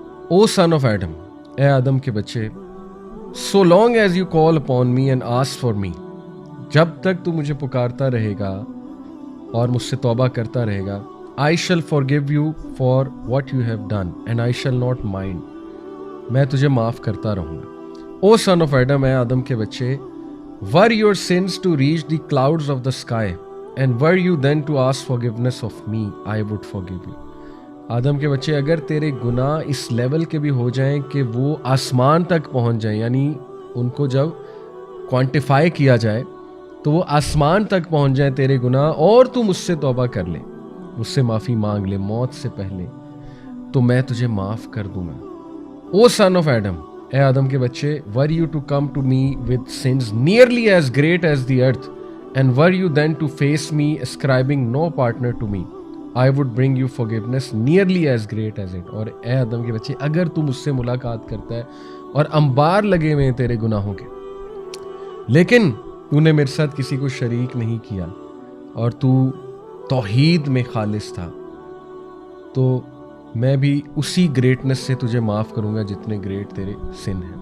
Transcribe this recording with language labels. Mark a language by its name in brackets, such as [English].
[English] O son of Adam, [Urdu] اے آدم کے بچے, [English] so long as you call upon me and ask for me, [Urdu] جب تک تو مجھے پکارتا رہے گا [English] اور مجھ سے توبہ کرتا رہے گا, I shall forgive you for what you have done and I shall not mind, [Urdu] میں تجھے معاف کرتا رہوں گا. [English] O son of Adam, [Urdu] اے آدم کے بچے, [English] were your sins to reach the clouds of the sky and were you then to ask forgiveness of me, I would forgive you. [Urdu] آدم کے بچے, اگر تیرے گناہ اس لیول کے بھی ہو جائیں کہ وہ آسمان تک پہنچ جائیں, یعنی ان کو جب کوانٹیفائی کیا جائے تو وہ آسمان تک پہنچ جائیں تیرے گناہ, اور تو مجھ سے توبہ کر لے, مجھ سے معافی مانگ لے موت سے پہلے, تو میں تجھے معاف کر دوں گا. [English] O son of Adam, [Urdu] اے آدم کے بچے, [English] were you to come to me with sins nearly as great as the earth and were you then to face me ascribing no partner to me, I would bring you forgiveness nearly as great as it. [Urdu] اور اے آدم کے بچے, اگر تو مجھ سے ملاقات کرتا ہے اور انبار لگے ہوئے ہیں تیرے گناہوں کے, لیکن تو نے میرے ساتھ کسی کو شریک نہیں کیا اور تو توحید میں خالص تھا, تو میں بھی اسی گریٹنس سے تجھے معاف کروں گا جتنے گریٹ تیرے سن ہیں.